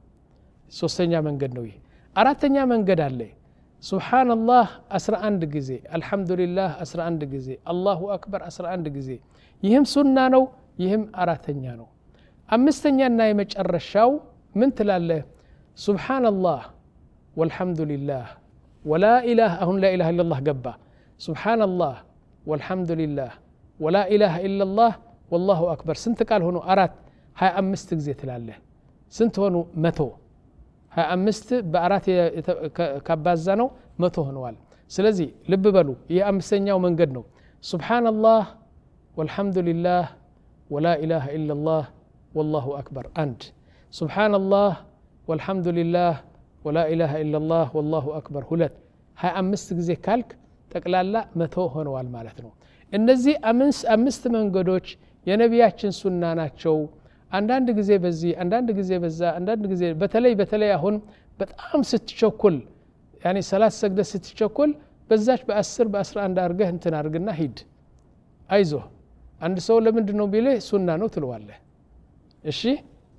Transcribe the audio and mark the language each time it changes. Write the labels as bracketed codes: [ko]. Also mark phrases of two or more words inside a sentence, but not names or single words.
[am] ሶስተኛ መንገድ ነው ይሄ አራተኛ መንገድ አለ ሱብሃንአላህ 11 ጊዜ አልহামዱሊላህ 11 ጊዜ [ar] الله أكبر [am] 11 ጊዜ ይህም ሱና ነው ይህም አራተኛ ነው አምስተኛና የመጨረሻው ምን ትላለህ [ar] سبحان الله والحمد لله ولا إله [am] አሁን [ar] لا اله الا الله [am] ገባ [ar] سبحان الله والحمد لله ولا إله إلا الله والله اكبر [am] ስንት ቃል ሆኖ 25 ጊዜ ትላለህ ስንት ሆኑ 100 25 በአራት ካባዛ ነው 100 ሆነዋል ስለዚህ ልብ በሉ ይህ አምስተኛው መንገድ ነው [ar] سبحان الله والحمد لله ولا إله إلا الله والله أكبر أنت سبحان الله والحمد لله ولا إله إلا الله والله [am] أكبر هلت هاي أمست ጊዜ ካልክ ጠቅላላ 100 ሆነዋል ማለት ነው እነዚህ አምስት መንገዶች የነቢያችን ሱና ናቸው አንዳንድ ጊዜ በዚህ አንዳንድ ጊዜ በዛ አንዳንድ ጊዜ በተለይ አሁን በጣም ስትቸኩል يعني ሰላት ሰግደ ስትቸኩል በዛች በ10 በ11 አርገህ እንትን አርግና ሂድ አይዞህ አንድ ሰው ለምንድነው ቢለ ሱና ነው ትለዋለህ እሺ